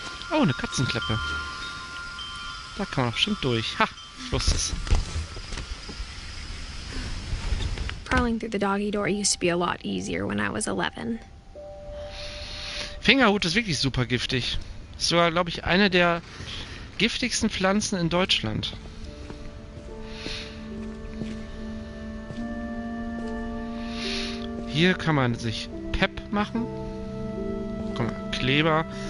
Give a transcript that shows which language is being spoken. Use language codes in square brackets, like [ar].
[de] Oh, eine Katzenklappe. Da kann man doch bestimmt durch. Ha, ich wusste es. [en] Crawling through the doggy door used to be a lot easier when I was 11. [de] Fingerhut ist wirklich super giftig. Ist sogar, glaube ich, eine der giftigsten Pflanzen in Deutschland. Hier kann man sich Pep machen. Guck mal, Kleber.